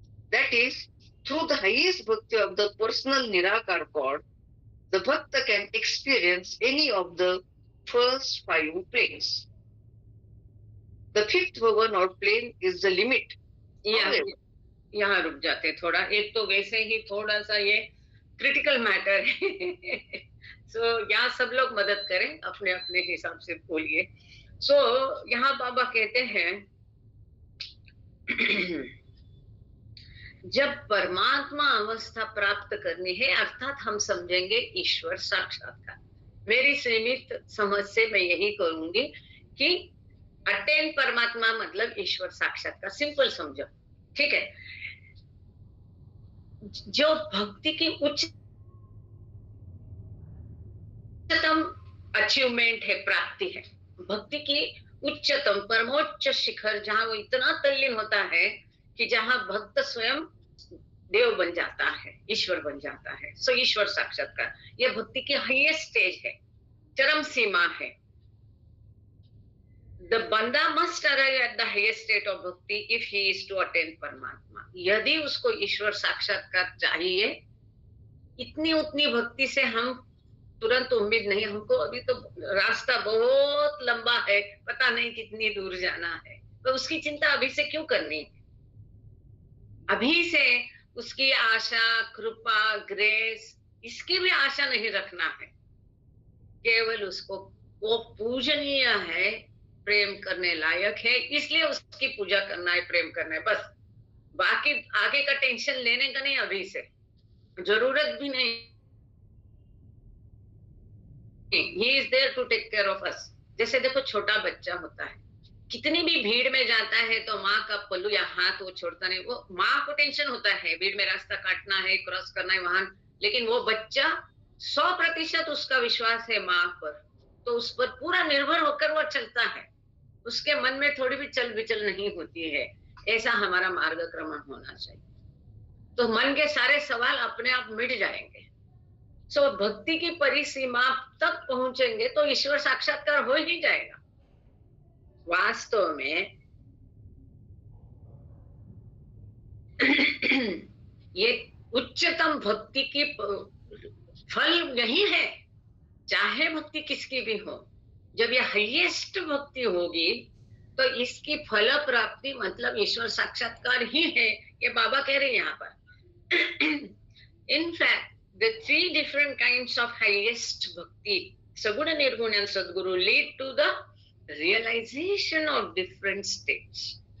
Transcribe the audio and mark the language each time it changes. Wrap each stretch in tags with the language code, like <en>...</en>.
<en>That is, through the highest bhakti of the personal Nirakar God, the Bhakta can experience any of the first 5 planes. The fifth bhavan or plane is the limit.</en> <hi>यहाँ रुक जाते थोड़ा। एक तो वैसे ही थोड़ा सा ये क्रिटिकल मैटर है। सो यहाँ सब लोग मदद करें, अपने अपने हिसाब से बोलिए। सो यहाँ बाबा कहते हैं जब परमात्मा अवस्था प्राप्त करनी है, अर्थात हम समझेंगे ईश्वर साक्षात्कार। मेरी सीमित समझ से मैं यही करूंगी कि अटेन परमात्मा मतलब ईश्वर साक्षात्कार, सिंपल समझो, ठीक है। जो भक्ति की उच्चतम अचीवमेंट है, प्राप्ति है, भक्ति की उच्चतम परमोच्च शिखर, जहां वो इतना तल्लीन होता है कि जहां भक्त स्वयं देव बन जाता है, ईश्वर बन जाता है। सो ईश्वर साक्षात्कार यह भक्ति की</hi> <en>highest stage</en> <hi>है, चरम सीमा है।</hi> <en>The banda must arrive at the highest state of bhakti if he is to attain Paramatma.</en> <hi>यदि उसको ईश्वर साक्षात्कार चाहिए, इतनी उतनी भक्ति से हम तुरंत उम्मीद नहीं, हमको अभी तो रास्ता बहुत लंबा है, पता नहीं कितनी दूर जाना है, तो उसकी चिंता अभी से क्यों करनी? अभी से उसकी आशा, कृपा, ग्रेस, इसकी भी आशा नहीं रखना है। केवल उसको वो पूजनीय है, प्रेम करने लायक है, इसलिए उसकी पूजा करना है, प्रेम करना है, बस। बाकी आगे का टेंशन लेने का नहीं, अभी से जरूरत भी नहीं।</hi> <en>He is there to take care of us।</en> <hi>जैसे देखो छोटा बच्चा होता है, कितनी भी भीड़ में जाता है तो माँ का पल्लू या हाथ वो छोड़ता नहीं। वो माँ को टेंशन होता है, भीड़ में रास्ता काटना है, क्रॉस करना है वाहन, लेकिन वो बच्चा 100% उसका विश्वास है माँ पर, तो उस पर पूरा निर्भर होकर वो चलता है। उसके मन में थोड़ी भी चल विचल नहीं होती है। ऐसा हमारा मार्गक्रमण होना चाहिए, तो मन के सारे सवाल अपने आप मिट जाएंगे। सो भक्ति की परिसीमा तक पहुंचेंगे तो ईश्वर साक्षात्कार हो ही जाएगा। वास्तव में ये उच्चतम भक्ति की फल यही है, चाहे भक्ति किसकी भी हो। जब ये हाईएस्ट भक्ति होगी तो इसकी फल प्राप्ति मतलब ईश्वर साक्षात्कार ही है, ये बाबा कह रहे हैं यहाँ पर।</hi> <en>In fact the three different kinds of highest bhakti, saguna, nirguna and sadguru, lead to the realization of different states.</en>